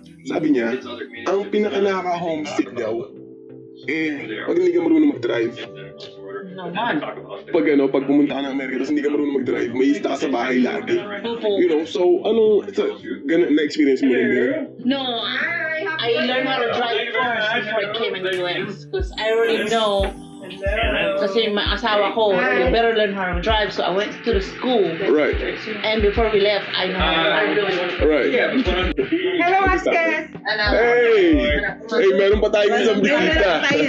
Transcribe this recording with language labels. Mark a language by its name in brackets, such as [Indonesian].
[Filipino] Sabi niya, ang pinaka-nakaka-homesick daw, pag hindi ka marunong mag-drive. Naman. Pag pumunta ka ng Amerika, tapos hindi ka marunong mag-drive, may ista ka sa bahay lagi. So, na-experience mo rin yun? [English] No, I learned how to drive first before I came in the US. Because I already know, [Filipino] kasi my asawa ko, [English] you better learn how to drive. So I went to the school. Right. And before we left, I know how to drive. Right. Hello, Askas! [Filipino] Hey, meron pa tayong isang bisita.